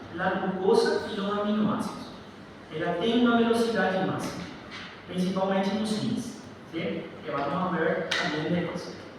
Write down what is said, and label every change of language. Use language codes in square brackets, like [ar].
[es] La glucosa y los aminoácidos. [pt] Ela tem uma velocidade máxima, principalmente nos rins, ¿sí? [es] Que vamos a ver también depois.